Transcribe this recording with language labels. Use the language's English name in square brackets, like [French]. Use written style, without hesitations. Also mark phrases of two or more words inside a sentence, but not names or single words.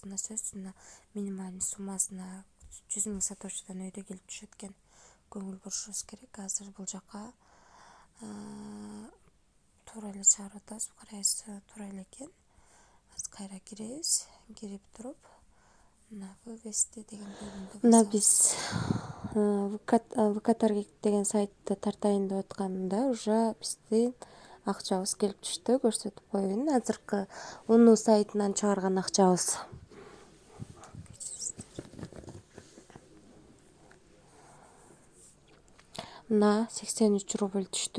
[Kyrgyz] Мына сөзсүз мына минимальный суммасына 100 миң сатошидан өйдө келип түшөт экен. Көңүл бурушубуз керек. Азыр бул жака туура эле чыгарып атабыз. Карайсыз, туура эле экен. Азыр кайра киребиз. Кирип туруп, мына вывести деген бөлімді Мына басабыз. біз ВК Таргет деген сайтты тартайын деп атканда уже биздин акчабыз келип түштү. Көрсөтүп коеюн. Азыркы Уну сайтынан чыгарган акчабыз. Мына 83 рубль түштү.